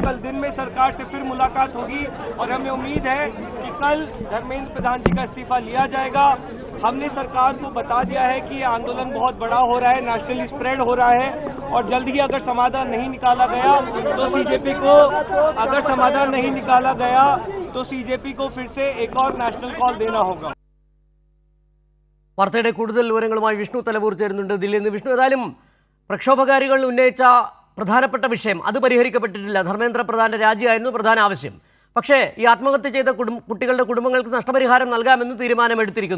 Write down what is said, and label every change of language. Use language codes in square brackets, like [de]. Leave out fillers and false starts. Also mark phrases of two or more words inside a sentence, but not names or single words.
[hi] कल दिन में सरकार से फिर मुलाकात होगी और हमें उम्मीद है कि कल धर्मेंद्र प्रधान जी का इस्तीफा लिया जाएगा. हमने सरकार को बता दिया है कि ये आंदोलन बहुत बड़ा हो रहा है, [en] nationally spread [hi] हो रहा है और जल्द ही अगर समाधान नहीं निकाला गया तो CJP को फिर से एक और [en] national call [hi] देना होगा. [ml] വാർത്തയുടെ കൂടുതൽ വിവരങ്ങളുമായി വിഷ്ണു തലവൂർ ചേരുന്നുണ്ട് ദില്ലിയിൽ നിന്ന്. വിഷ്ണു, ഏതായാലും പ്രക്ഷോഭകാരികൾ ഉന്നയിച്ച പ്രധാനപ്പെട്ട വിഷയം അത് പരിഹരിക്കപ്പെട്ടിട്ടില്ല. ധർമ്മേന്ദ്ര പ്രധാന്റെ രാജിയായിരുന്നു പ്രധാന ആവശ്യം. പക്ഷേ ഈ ആത്മഹത്യ ചെയ്ത കുട്ടികളുടെ കുടുംബങ്ങൾക്ക് നഷ്ടപരിഹാരം നൽകാമെന്ന് തീരുമാനമെടുത്തിരിക്കുന്നു.